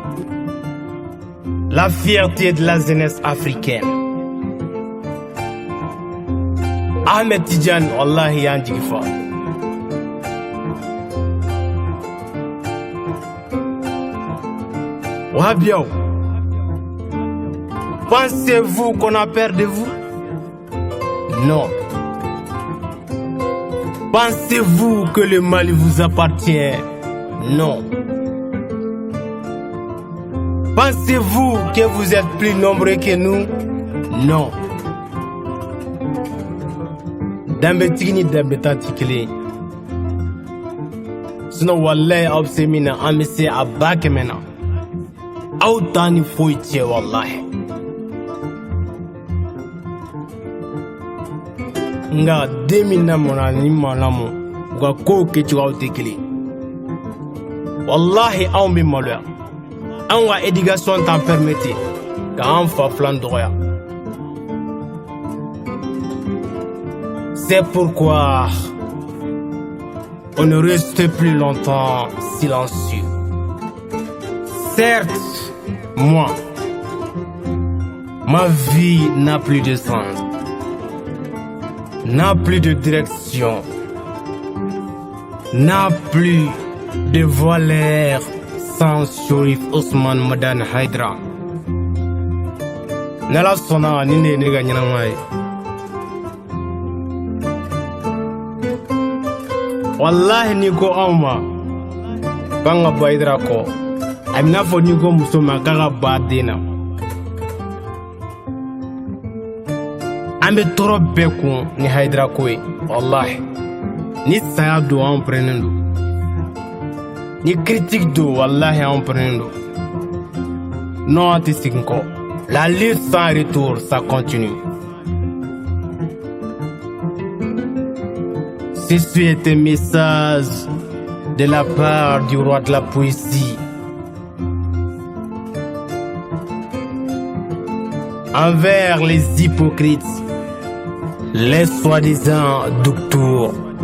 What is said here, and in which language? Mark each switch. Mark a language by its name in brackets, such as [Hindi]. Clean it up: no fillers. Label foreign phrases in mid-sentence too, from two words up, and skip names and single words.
[French] la fierté de la jeunesse africaine Ahmed Tidiane wallahi [Bambara] y'an jigi fa wahabiyaw [French] pensez-vous qu'on a peur de vous? Non. Pensez-vous que le Mali vous appartient? Non. Pensez-vous que vous êtes plus nombreux que nous? Non. [Bambara] Dambe tigini dambe tanti kelen. Sinon wallahi aw bɛ se min na an bɛ se a ba kɛmɛ na. Aw t'a ni foyi tiɲɛ wallahi. Nga den min lamɔna ni ma lamɔ u ka kow kɛcogoyaw tɛ kelen. Wallahi anw bɛ maloya. Anw ka éducation t'en permettre k'an fa filan dɔgɔya. [French] C'est pourquoi on ne reste plus longtemps silencieux. Certes, moi, ma vie n'a plus de sens, n'a plus de direction, n'a plus de valeur sans Sherif Ousmane Madani Hayidara. [Bambara] N'Ala sɔnna ni ne ye ne ka ɲɛnama ye. Wallahi ni ko anw ma k'an ka bɔ Hayidara kɔ a bɛ n'a fɔ ni ko muso ma k'a ka ba den na. An bɛ tɔɔrɔ bɛɛ kun ni Hayidara ko ye wallahi ni saya don anw pɛrɛnnen don ni critique don wallahi anw pɛrɛnnen don non an tɛ segin kɔ la [French] lutte sans retour ça continue. Ceci est un message de la part du roi de la poésie. Envers les hypocrites, les soi-disant docteurs.